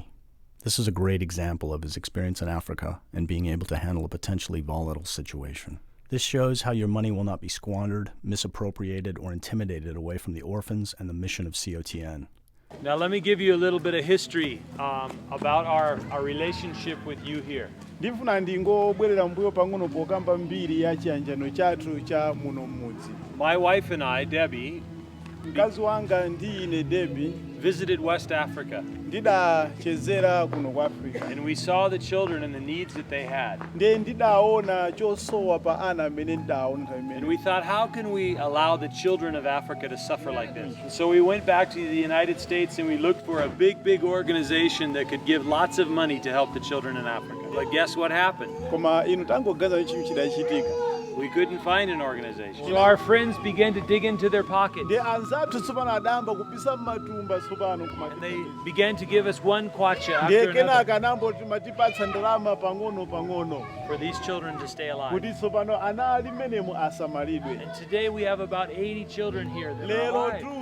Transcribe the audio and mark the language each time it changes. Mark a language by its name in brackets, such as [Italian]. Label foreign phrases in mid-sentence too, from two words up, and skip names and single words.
[English] This is a great example of his experience in Africa and being able to handle a potentially volatile situation. This shows how your money will not be squandered, misappropriated, or intimidated away from the orphans and the mission of COTN. Now let me give you a little bit of history about our relationship with you here. [Nyanja] Ndifuna ndingobwerera mbuyo pang'ono pokamba mbiri ya chiyanjano chathu cha muno mmudzi. [English] My wife and I, Debbie, [Nyanja] mkazi wanga ndi ine Debbie, [English] visited West Africa. [Nyanja] Ndidachezera kuno kwa Africa. [English] And we saw the children and the needs that they had. [Nyanja] Ndidaona chosowa pa ana amene ndidaona nthawi imene. [English] And we thought, how can we allow the children of Africa to suffer like this? And so we went back to the United States and we looked for a big organization that could give lots of money to help the children in Africa. But guess what happened? [Nyanja] Koma inu tangogaza chinthu chidachitika. [English] We couldn't find an organization. So our friends began to dig into their pockets. And they began to give us one kwacha after another for these children to stay alive. And today we have about 80 children here that are alive.